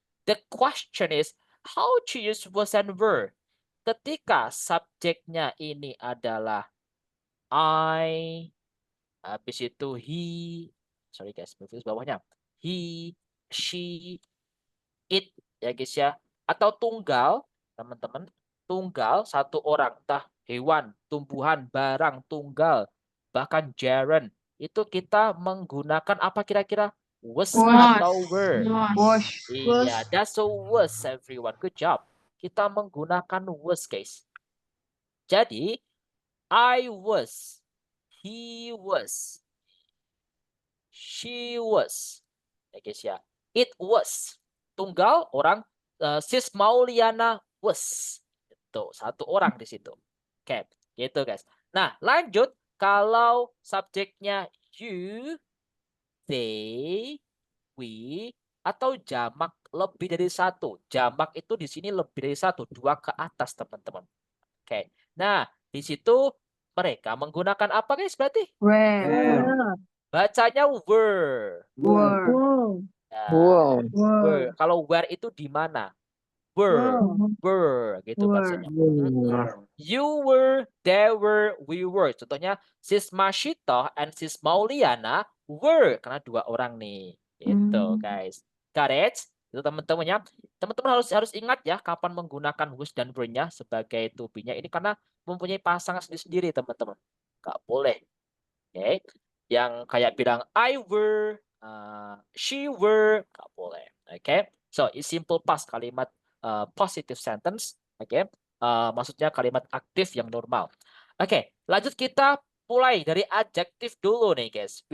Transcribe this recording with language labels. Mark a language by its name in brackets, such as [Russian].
[English] The question is how to use was and were. [Indonesian] Ketika subjeknya ini adalah I, habis itu he, sorry guys, bawahnya he, she, it ya guys ya, atau tunggal teman-teman, tunggal satu orang, entah hewan, tumbuhan, barang, tunggal, bahkan gerund, itu kita menggunakan apa kira-kira? Was atau were? Iya, [English] that's a was everyone, good job. [Indonesian] Kita menggunakan was guys. Jadi [English] I was, he was, she was, [Indonesian] ya guys ya. It was, tunggal orang, Sis Mauliana was, itu satu orang di situ. Oke, gitu guys. Nah, lanjut kalau subjeknya you, they, we, atau jamak lebih dari satu. Jamak itu di sini lebih dari satu, 2 ke atas teman-teman. Oke, nah di situ mereka menggunakan apa guys berarti? [English] Where. [Indonesian] Bacanya were. [English] Were. [Indonesian] Nah, Wow. were. Kalau where itu di mana? were gitu bahasanya. [English] You were, they were, we were. [Indonesian] Contohnya, Sis Mashito and Sis Mauliana were. Karena 2 orang nih. Gitu, guys. [English] Got it? [Indonesian] Itu teman-teman ya. Teman-teman harus ingat ya kapan menggunakan was dan were-nya sebagai to be-nya. Ini karena mempunyai pasangan sendiri-sendiri, teman-teman. Nggak boleh. Oke. Yang kayak bilang I were, she were, nggak boleh. Oke. [English] So, it's simple past, kalimat positive sentence. Oke. [Indonesian] Maksudnya kalimat aktif yang normal. Oke, lanjut kita mulai dari adjective dulu nih guys.